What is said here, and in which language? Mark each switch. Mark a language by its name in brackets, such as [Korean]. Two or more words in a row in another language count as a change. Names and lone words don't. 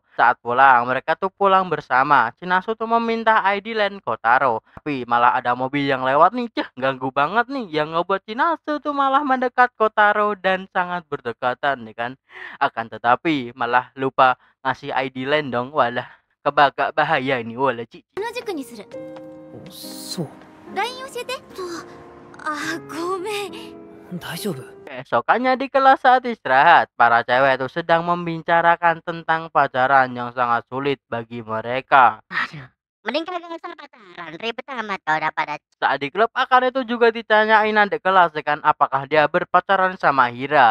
[Indonesian] Saat pulang, mereka tuh pulang bersama. Chinansu tuh meminta ID land Kotaro. Tapi malah ada mobil yang lewat nih, ganggu banget nih. Yang ngebuat Chinansu tuh malah mendekat Kotaro dan sangat berdekatan nih kan. Akan tetapi malah lupa ngasih ID land dong. Walah, kebagak bahaya ini walah Cici. [Japanese] この塾にする。そう LINE 教えて。ごめん。大丈夫 [Indonesian] Keesokannya di kelas saat istirahat, para cewek itu sedang membicarakan tentang pacaran yang sangat sulit bagi mereka. Aduh. Mending kagak usah pacaran. Ribet amat kau udah pada. Saat di klub, Akane itu juga ditanyain adik kelas ya kan, apakah dia berpacaran sama Hira.